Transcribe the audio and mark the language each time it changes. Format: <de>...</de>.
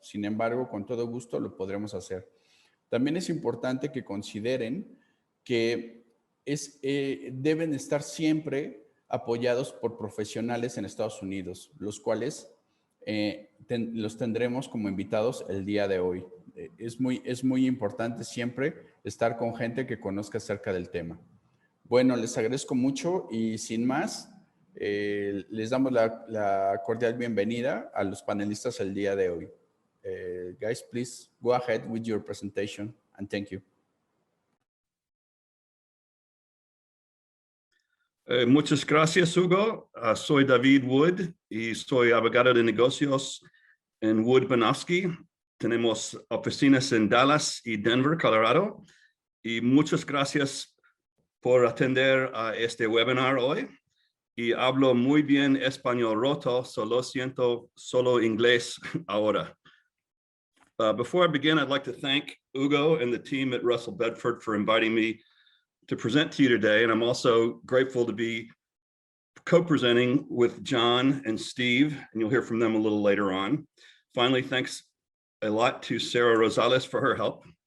<es>Sin embargo, con todo gusto lo podremos hacer. También es importante que consideren que deben estar siempre apoyados por profesionales en Estados Unidos, los cuales los tendremos como invitados el día de hoy. Es muy importante siempre estar con gente que conozca acerca del tema. Bueno, les agradezco mucho y sin más, les damos la cordial bienvenida a los panelistas el día de hoy.</es> <en>Guys, please go ahead with your presentation and thank you.</en> <es>Muchas gracias, Hugo. Soy David Wood y soy abogado de negocios en Wood Banofsky. Tenemos oficinas en Dallas y Denver, Colorado. Y muchas gracias por atender a este webinar hoy. Y hablo muy bien español roto, solo siento solo inglés ahora.</es> <en>Before I begin, I'd like to thank Hugo and the team at Russell Bedford for inviting me to present to you today. And I'm also grateful to be co-presenting with John and Steve, and you'll hear from them a little later on. Finally, thanks a lot to Sarah Rosales for her help.</en>